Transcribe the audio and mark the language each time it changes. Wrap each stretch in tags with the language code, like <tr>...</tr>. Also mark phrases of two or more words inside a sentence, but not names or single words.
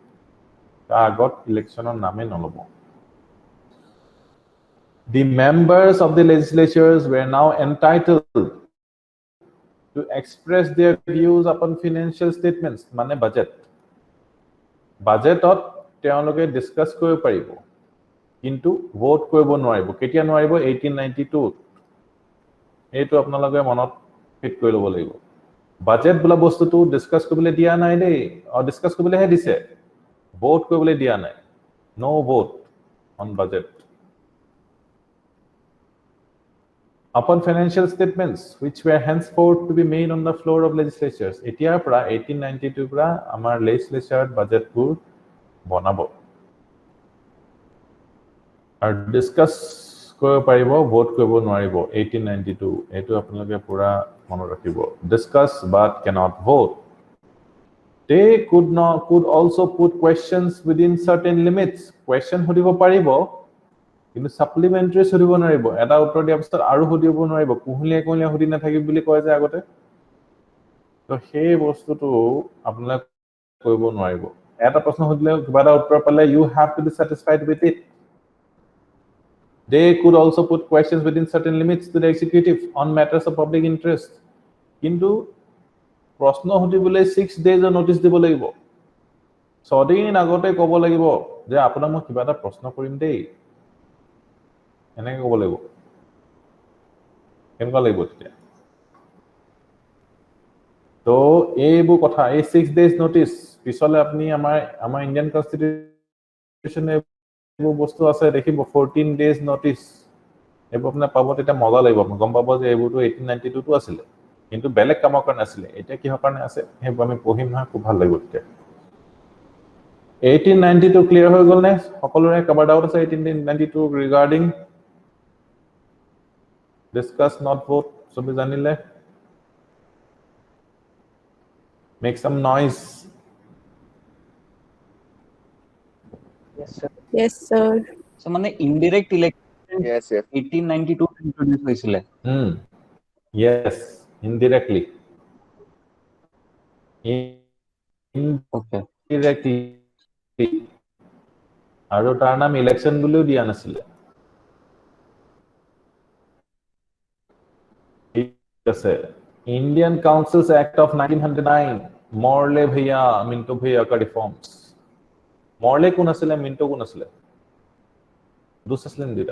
<as>আগত electionৰ নামে নলব.</as> <en>The members of the legislatures were now entitled to express their views upon financial statements মানে budget.</en> <as>Budgetot তেওঁলোকে discuss কৰিব পাৰিব. কিন্তু ভোট কৰিব নোৱাৰিব কেতিয়া নোৱাৰিব 1892 এইটো আপোনালোকে মনত ফিট কৰি ল'ব লাগিব বাজেট বলা বস্তুটো ডিসকাস কৰিবলৈ দিয়া নাই দেই আৰু ডিসকাস কৰিবলৈহে দিছে ভোট কৰিবলৈ দিয়া নাই নো</as> <en>vote on budget upon financial statements which were henceforth to be made on the floor of legislatures</en> <as>এতিয়াৰ পৰা 1892 পৰা আমাৰ legislature budget বোৰ বনাব আৰু ডিসকাস কৰিব পাৰিব ভোট কৰিব নোৱাৰিব 1892 এটো আপোনালোকে পুৰা মনত ৰাখিব ডিসকাস</as> <en>but cannot vote they could also put questions within certain limits</en> <as>question সুধিব পাৰিব কিন্তু সাপ্লিমেন্টাৰি সুধিব নোৱাৰিব এটা উত্তৰ দিয়াৰ পিছত আৰু সুধিব নোৱাৰিব কুহলিয়া কুহলিয়া সুধি নাথাকিব বুলি কয় যে আগতে তো সেই বস্তুটো আপোনালোকে কৰিব নোৱাৰিব এটা প্ৰশ্ন সুধিলে কিবা এটা উত্তৰ পালে</as> <en>you have to be satisfied with it they could also put questions within certain limits to the executive on matters of public interest</en> <as>কিন্তু প্ৰশ্ন সুধিবলৈ</as> <en>6 days notice</en> <as>দিব লাগিব 6 দিন আগতে ক'ব লাগিব যে আপোনাক মই কিবা এটা প্ৰশ্ন কৰিম দেই এনেকৈ ক'ব লাগিব কেনেকুৱা লাগিব তেতিয়া তো এইবোৰ কথা এই</as> <en>6 days notice</en> <as>পিছলে আপুনি আমাৰ ইন্ডিয়ান কনস্টিটিউচনে এইবোৰ বস্তু আছে দেখিব</as> <en>14 days notice</en> <as>এইবোৰ আপোনাৰ পাব তেতিয়া মজা লাগিব আপুনি গম পাব যে এইবোৰটো 1892 টো আছিল কিন্তু বেলেগ কামৰ কাৰণে আছিল এটা কিহৰ কাৰণে আছে সেইবোৰ আমি পঢ়িম না খুব ভাল লাগিব তেতিয়া 1892 ক্লিয়াৰ হৈ গল নে সকলোৰে কভাৰ ডাউট আছে 1892 ৰিগাৰ্ডিং</as> <en>discuss not vote</en> <as>সবে জানিলে</as> <en>make some noise Yes, sir. Yes, sir. So মানে indirect election Yes, yes.</en> <as>1892 introduce হৈছিলে</as> <en>yes indirectly okay</en> <as>indirectly আৰু তাৰ নাম ইলেকশন বুলিও দিয়া নাছিলে ঠিক আছে Indian Councils Act of 1909 Morley-Minto Reforms Morley কোন আছিলে মিন্টো কোন আছিলে দুস আছিলেন দুটা</as>